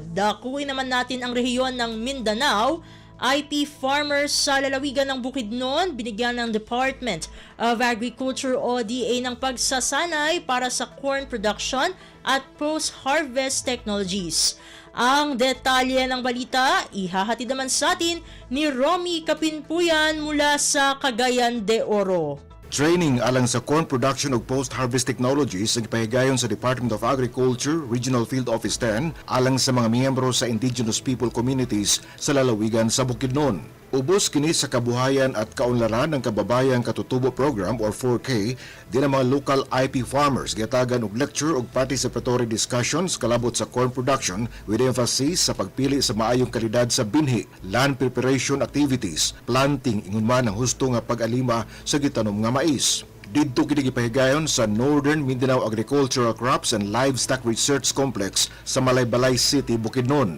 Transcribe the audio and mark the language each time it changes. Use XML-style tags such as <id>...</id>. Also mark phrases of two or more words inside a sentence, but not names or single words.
<tl>Dakuin naman natin ang rehiyon ng Mindanao.</tl> <en>IP farmers</en> <tl>sa lalawigan ng Bukidnon binigyan ng Department of Agriculture ODA ng pagsasanay para sa</tl> <en>corn production</en> <tl>at</tl> <en>post-harvest technologies.</en> <tl>Ang detalye ng balita ihahatid naman sa atin ni Romy Kapinpuyan mula sa Cagayan de Oro.</tl> <ceb>Training alang sa</ceb> <en>corn production</en> <ceb>ug</ceb> <en>post-harvest technologies</en> <ceb>ang ipahigayon sa Department of Agriculture, Regional Field Office 10 alang sa mga miyembro sa</ceb> <en>indigenous people communities</en> <ceb>sa lalawigan sa Bukidnon. Ubos kini sa kabuhayan at kaunlaran ng Kababayang Katutubo Program or 4K din ang mga</ceb> <en>local IP farmers</en> <ceb>gitagan og lecture ug</ceb> <en>participatory discussions</en> <ceb>kalabot sa</ceb> <en>corn production with emphasis</en> <ceb>sa pagpili sa maayong kalidad sa binhi,</ceb> <en>land preparation activities,</en> <ceb>planting ingon man ang husto nga pag-alima sa gitanom nga mais. Didto kini gipahigayon sa Northern Mindanao Agricultural Crops and Livestock Research Complex sa Malaybalay City, Bukidnon.</ceb>